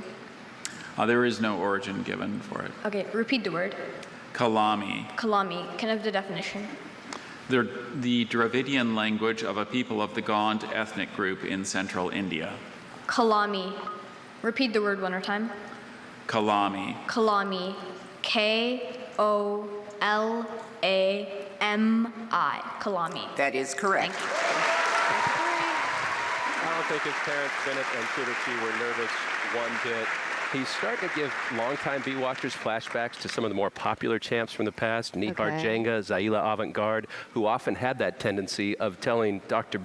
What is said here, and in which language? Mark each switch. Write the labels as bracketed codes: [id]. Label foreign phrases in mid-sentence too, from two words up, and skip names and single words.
[en] There is no origin given for it. Okay, repeat the word. Kalami. Kalami, can I have the definition? The Dravidian language of a people of the Gond ethnic group in central India. Kalami, repeat the word one more time. Kalami. Kalami, K-O-L-A-M-I, Kalami. That is correct. I don't think his parents, Bennett and Sudachi, were nervous one bit. He's starting to give longtime beat watchers flashbacks to some of the more popular champs from the past, Nihar Jenga, Zaila Avant-Garde, who often had that tendency of telling Dr.